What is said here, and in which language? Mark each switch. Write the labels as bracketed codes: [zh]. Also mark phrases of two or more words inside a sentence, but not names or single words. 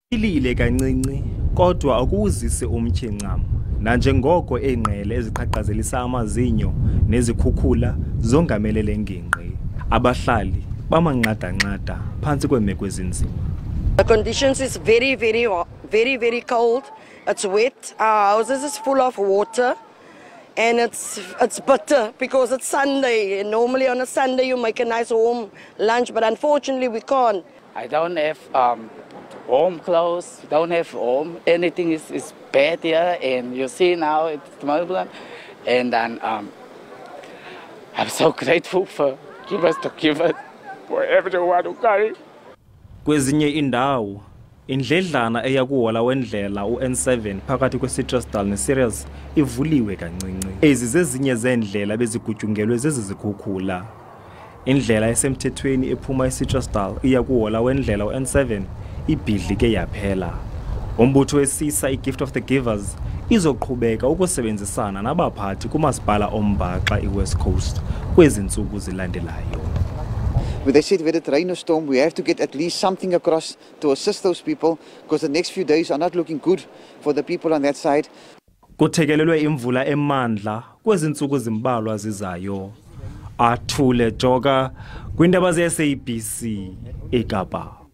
[xh] Ilile kancinci kodwa akuzise umtyhi ncam nanjengoko engqele eziqhaqhazelisa amazinyo nezikhukhula zongamelele ngingqi. Abahlali bamanqada-nqada phantsi kweemeko ezinzima. [en] The conditions is very cold. It's wet. Our houses is full of water, and it's bitter because it's Sunday. And normally on a Sunday you make a nice warm lunch, but unfortunately we can't. I don't have warm clothes. Don't have warm. Anything is bad here, and you see now it's turbulent. And then I'm so grateful for give us for everyone who carry. [xh] Kwezinye indawo indledlana eyakuhola wendlela uN7 phakathi kweCitrusdal neSirius ivuliwe kancinci. Ezi zezinye zeendlela bezigutyungelwe zezi zikhukhula. Indlela esemthethweni ephuma eCitrusdal iyakuhola wendlela uN7 ibhidlike yaphela. Umbutho wesisa iGift of the Givers izoqhubeka ukusebenzisana nabaphathi kumasipala ombaxa iWest Coast kwezi ntsuku zilandelayo. [en] But they said whether it rain or storm, we have to get at least something across to assist those people, because the next few days are not looking good for the people on that side. [xh] Kuthekelelwe imvula emandla kwezi ntsuku zimbalwa zizayo. Athule Joga kwindaba ze SABC eKapa.